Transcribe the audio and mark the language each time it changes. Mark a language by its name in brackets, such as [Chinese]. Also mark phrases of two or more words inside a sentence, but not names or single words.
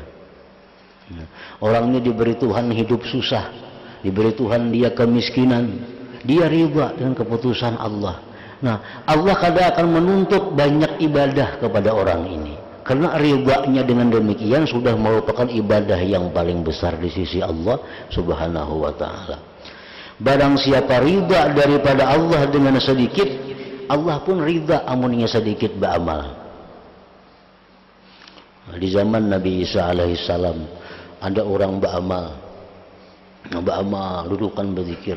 [Indonesian] Orang ini diberi Tuhan hidup susah, diberi Tuhan dia kemiskinan, dia ridha dengan keputusan Allah. Nah, Allah kada akan menuntut banyak ibadah kepada orang ini, karena ridhanya dengan demikian sudah merupakan ibadah yang paling besar di sisi Allah [Arabic] Subhanahu wa Ta'ala. [Indonesian] Barang siapa ridha daripada Allah dengan sedikit, Allah pun ridha amunnya sedikit beramal. Di zaman Nabi Isa alaihissalam ada orang beramal, dudukan berzikir.